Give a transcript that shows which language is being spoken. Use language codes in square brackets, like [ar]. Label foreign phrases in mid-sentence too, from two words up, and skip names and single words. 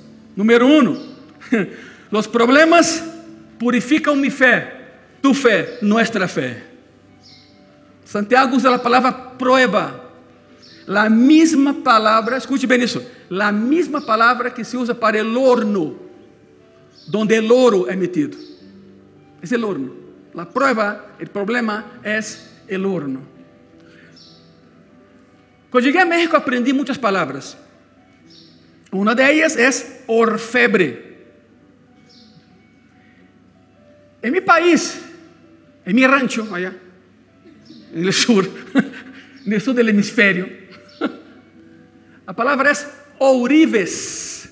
[pt] Número 1, os problemas purificam [es] mi fé, tu fé, nuestra fé. [pt] Santiago usa a palavra prueba. A mesma palavra, escute bem isso, a mesma palavra que se usa para [es] el horno, donde el oro [pt] é metido. É [es] el horno. [pt] A prueba, o problema é [es] el horno. [pt] Quando cheguei a México aprendi muitas palavras. Uma [es] de ellas [pt] é orfebre. Em meu país, em meu rancho, allá, no sul, no sul do hemisfério, a palavra é ourives.